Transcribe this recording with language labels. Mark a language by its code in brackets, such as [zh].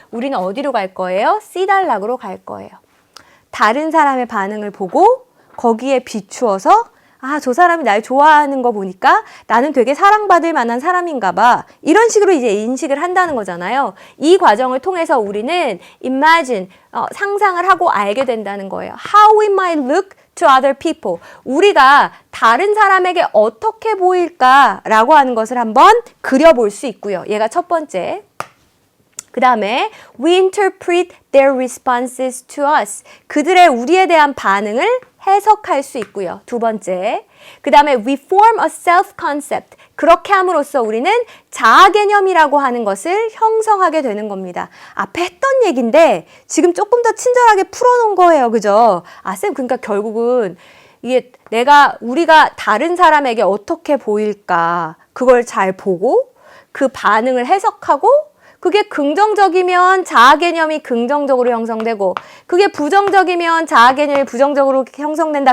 [ko] 우리는 어디로 갈 거예요? C단락으로 갈 거예요. 다른 사람의 반응을 보고 거기에 비추어서 저 사람이 날 좋아하는 거 보니까 나는 되게 사랑받을 만한 사람인가 봐. 이런 식으로 이제 인식을 한다는 거잖아요. 이 과정을 통해서 우리는 imagine, 상상을 하고 알게 된다는 거예요. [en] How we might look to other people. [ko] 우리가 다른 사람에게 어떻게 보일까라고 하는 것을 한번 그려볼 수 있고요. 얘가 첫 번째. 그 다음에 [en] we interpret their responses to us. [ko] 그들의 우리에 대한 반응을 해석할 수 있고요. 두 번째. 그 다음에 [en] we form a self-concept. [ko] 그렇게 함으로써 우리는 자아 개념이라고 하는 것을 형성하게 되는 겁니다. 앞에 했던 얘기인데 지금 조금 더 친절하게 풀어놓은 거예요. 그죠? 쌤, 그러니까 결국은 이게 우리가 다른 사람에게 어떻게 보일까 그걸 잘 보고 그 반응을 해석하고 그게 긍정적이면 자아 개념이 긍정적으로 형성되고 그게 부정적이면 자아 개념이 부정적으로 형성된다.